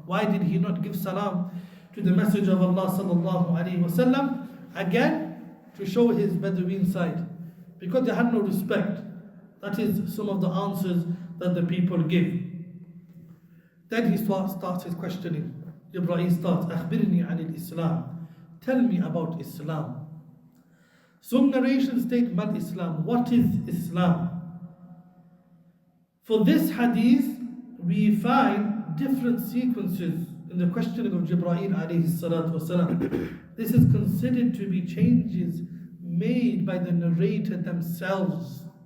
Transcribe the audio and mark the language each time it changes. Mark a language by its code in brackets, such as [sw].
[en] Why did he not give salam to the Messenger of Allah sallallahu alayhi wasallam? Again, to show his Bedouin side. Because they had no respect. That is some of the answers that the people give. Then he starts his questioning. [ar] Jibreel starts, أخبرني عن الإسلام. [en] Tell me about Islam. Some narrations state, Mal Islam. What is Islam? For this hadith, we find different sequences in the questioning of Jibreel alayhi salatu wasalam. This is considered to be changes made by the narrator themselves.